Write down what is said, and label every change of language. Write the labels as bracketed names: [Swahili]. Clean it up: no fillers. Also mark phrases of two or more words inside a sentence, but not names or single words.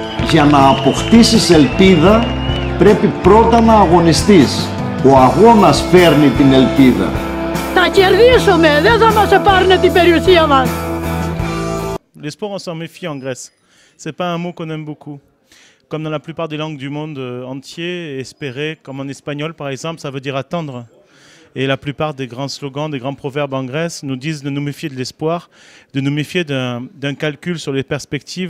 [Greek] Για να αποκτήσεις ελπίδα πρέπει πρώτα να αγωνιστείς. Ο αγώνας φέρνει την ελπίδα. Θα κερδίσουμε, δεν θα μας πάρουν την περιουσία μας. [French] L'espoir, on s'en méfie en Grèce. C'est pas un mot qu'on aime beaucoup. Comme dans la plupart des langues du monde entier, espérer, comme en espagnol par exemple, ça veut dire attendre. Et la plupart des grands slogans, des grands proverbes en Grèce nous disent de nous méfier de l'espoir, de nous méfier d'un calcul sur les perspectives.